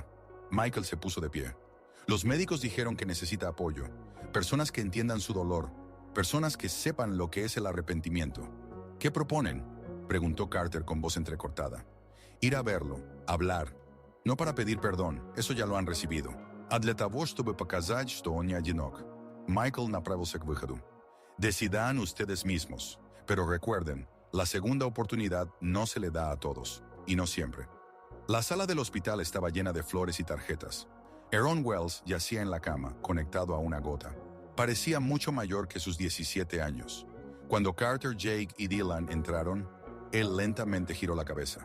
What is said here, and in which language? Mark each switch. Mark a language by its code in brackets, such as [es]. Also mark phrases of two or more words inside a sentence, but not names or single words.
[es] Michael se puso de pie. Los médicos dijeron que necesita apoyo, personas que entiendan su dolor, personas que sepan lo que es el arrepentimiento. ¿Qué proponen? Preguntó Carter con voz entrecortada. Ir a verlo, hablar. No para pedir perdón, eso ya lo han recibido. [ru] А для того, чтобы показать, что он не одинок. Michael направился к выходу. [es] Decidan ustedes mismos. Pero recuerden, la segunda oportunidad no se le da a todos. Y no siempre. La sala del hospital estaba llena de flores y tarjetas. Aaron Wells yacía en la cama, conectado a una gota. Parecía mucho mayor que sus 17 años. Cuando Carter, Jake y Dylan entraron, él lentamente giró la cabeza.